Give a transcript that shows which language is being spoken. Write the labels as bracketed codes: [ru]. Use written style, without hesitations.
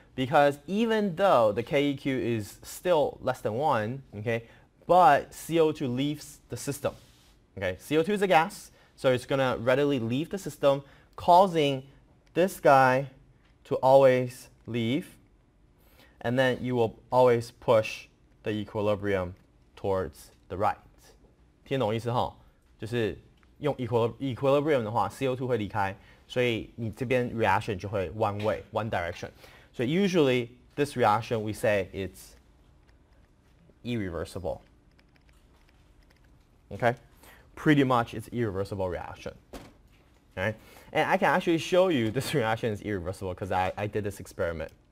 [en] Because even though the KEQ is still less than 1, okay, but CO2 leaves the system. Okay, CO2 is a gas, so it's going to readily leave the system, causing this guy to always leave, and then you will always push the equilibrium towards the right. [zh] 听懂意思哈？就是用 equilibrium 的话 ，CO2 会离开，所以你这边 reaction 就会 [en] one way, one direction. So usually this reaction we say it's irreversible. Okay, pretty much it's irreversible reaction. Okay, and I can actually show you this reaction is irreversible because I did this experiment.